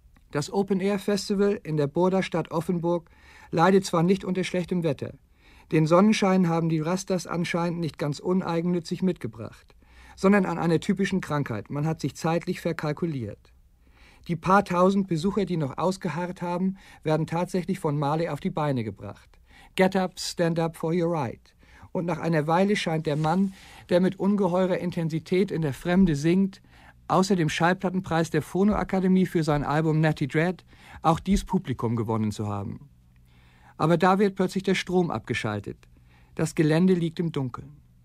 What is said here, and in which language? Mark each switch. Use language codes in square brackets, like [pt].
[de] Das Open-Air-Festival in der Burda-Stadt Offenburg leidet zwar nicht unter schlechtem Wetter. Den Sonnenschein haben die Rastas anscheinend nicht ganz uneigennützig mitgebracht, sondern an einer typischen Krankheit. Man hat sich zeitlich verkalkuliert. Die paar tausend Besucher, die noch ausgeharrt haben, werden tatsächlich von Marley auf die Beine gebracht. [en] Get up, stand up for your right. [de] Und nach einer Weile scheint der Mann, der mit ungeheurer Intensität in der Fremde singt, außer dem Schallplattenpreis der Phonoakademie für sein Album Natty Dread, auch dies Publikum gewonnen zu haben. Aber da wird plötzlich der Strom abgeschaltet. Das Gelände liegt im Dunkeln.